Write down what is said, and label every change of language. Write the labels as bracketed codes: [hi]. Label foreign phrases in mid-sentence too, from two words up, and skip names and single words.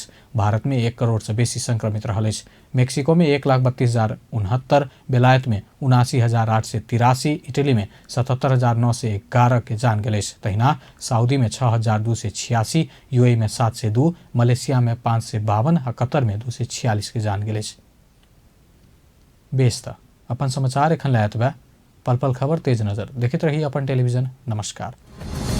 [mai] भारत में 1 करोड़ से बेसी संक्रमित रहल अछि। मेक्सिको में 1,32,069, बेलायत में 79,883, इटली में 77,911 के जान गेल अछि। तहिना सऊदी में 6,286, यूएई में 702, मलेशिया में 552 आ कतर में 246 के जान गेल अछि। बेस अपन समाचार एखन लायत बा। पल पल खबर तेज नजर देखते रही अपन टेलीविजन। नमस्कार।